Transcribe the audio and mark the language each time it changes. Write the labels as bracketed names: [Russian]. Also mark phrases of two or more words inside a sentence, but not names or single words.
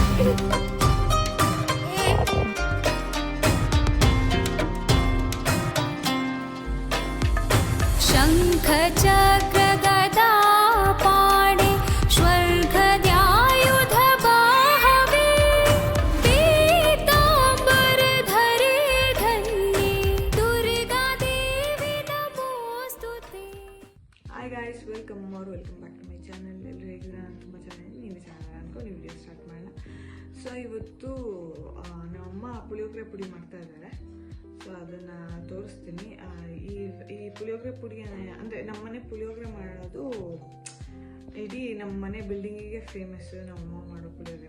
[Sanskrit] शङ्ख चक्र गदा पाणे स्वर्गद्यायुध बाहवे पीताम्बरधरे धन्ये दुर्गा देवी नमोऽस्तुते. [English] Hi guys, welcome back to my channel. [Kannada] ಎಲ್ಲರೂ ಹೇಗಿದ್ದೀರಾ? ನಾನು ತುಂಬ ಚೆನ್ನಾಗಿ ನೀವು ಚಾನಲ್ ಅನ್ಕೊಂಡು [English] video start [Kannada] ಮಾಡೋಣ. ಸೊ ಇವತ್ತು ನಮ್ಮಮ್ಮ ಪುಳಿಯೋಗರೆ ಪುಡಿ ಮಾಡ್ತಾ ಇದ್ದಾರೆ. ಸೊ ಅದನ್ನು ತೋರಿಸ್ತೀನಿ. ಈ ಪುಳಿಯೋಗರೆ ಪುಡಿ ಅಂದರೆ ನಮ್ಮನೆ ಪುಳಿಯೋಗರೆ ಮಾಡೋದು ಇಡೀ ನಮ್ಮ ಮನೆ ಬಿಲ್ಡಿಂಗಿಗೆ ಫೇಮಸ್ಸು, ನಮ್ಮಮ್ಮ ಮಾಡೋ ಪುಳಿಯೋಗರೆ.